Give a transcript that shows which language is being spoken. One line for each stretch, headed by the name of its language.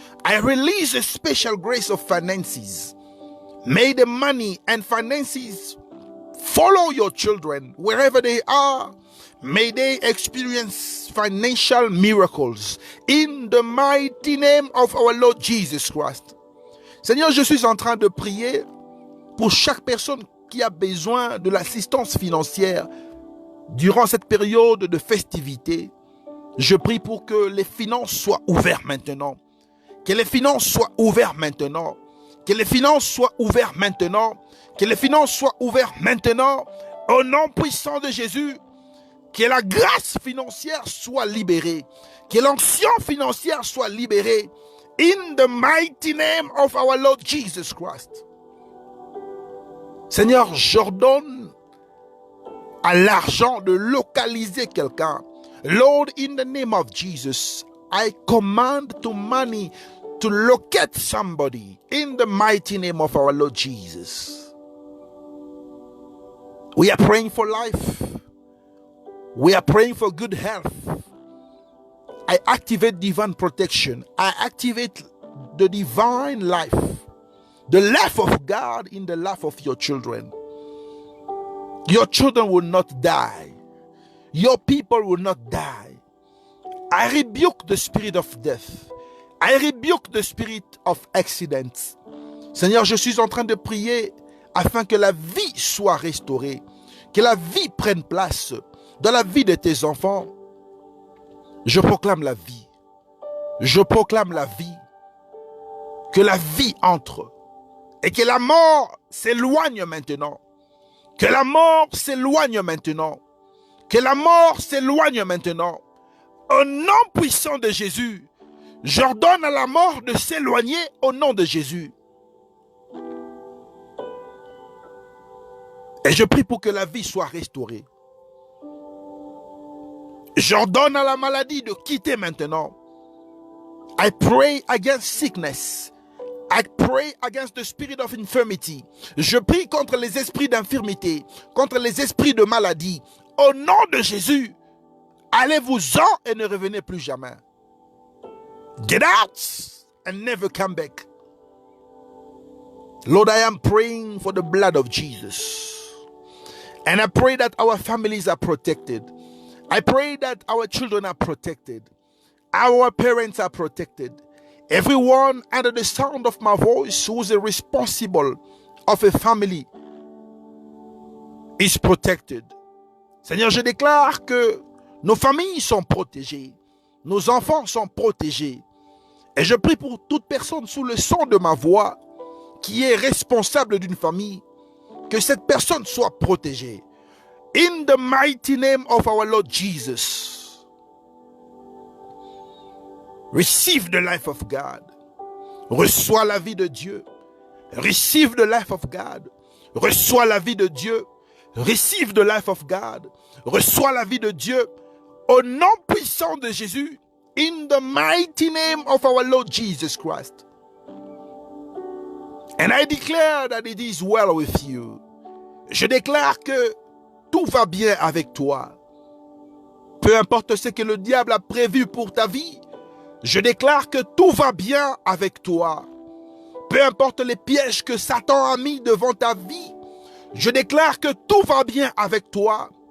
English: I release a special grace of finances. May the money and finances follow your children wherever they are. May they experience financial miracles in the mighty name of our Lord Jesus Christ.
French: Seigneur, je suis en train de prier pour chaque personne qui a besoin de l'assistance financière durant cette période de festivité. Je prie pour que les finances soient ouvertes maintenant. Que les finances soient ouvertes maintenant. Que les finances soient ouvertes maintenant. Que les finances soient ouvertes maintenant. Au nom puissant de Jésus, que la grâce financière soit libérée. Que l'onction financière soit libérée.
English: In the mighty name of our Lord Jesus Christ.
French: Seigneur, j'ordonne à l'argent de localiser quelqu'un.
English: Lord, in the name of Jesus, I command to money to locate somebody in the mighty name of our Lord Jesus. We are praying for life. We are praying for good health. I activate divine protection. I activate the divine life. The life of God in the life of your children. Your children will not die. Your people will not die. I rebuke the spirit of death. I rebuke the spirit of accidents.
French: Seigneur, je suis en train de prier afin que la vie soit restaurée. Que la vie prenne place dans la vie de tes enfants. Je proclame la vie. Je proclame la vie. Que la vie entre. Et que la mort s'éloigne maintenant. Que la mort s'éloigne maintenant. Que la mort s'éloigne maintenant. Au nom puissant de Jésus, j'ordonne à la mort de s'éloigner au nom de Jésus. Et je prie pour que la vie soit restaurée. J'ordonne à la maladie de quitter maintenant.
English: I pray against sickness. I pray against the spirit of infirmity.
French: Je prie contre les esprits d'infirmité, contre les esprits de maladie. Au nom de Jésus, allez-vous-en et ne revenez plus jamais.
English: Get out and never come back. Lord, I am praying for the blood of Jesus. And I pray that our families are protected. I pray that our children are protected. Our parents are protected. Everyone under the sound of my voice who is responsible of a family is protected.
French: Seigneur, je déclare que nos familles sont protégées. Nos enfants sont protégés. Et je prie pour toute personne sous le son de ma voix qui est responsable d'une famille, que cette personne soit protégée.
English: In the mighty name of our Lord Jesus. Receive the life of God.
French: Reçois la vie de Dieu.
English: Receive the life of God.
French: Reçois la vie de Dieu.
English: Receive the life of God.
French: Reçois la vie de Dieu. Au nom puissant de Jésus.
English: In the mighty name of our Lord Jesus Christ. And I declare that it is well with you.
French: Je déclare que tout va bien avec toi. Peu importe ce que le diable a prévu pour ta vie, je déclare que tout va bien avec toi. Peu importe les pièges que Satan a mis devant ta vie, je déclare que tout va bien avec toi.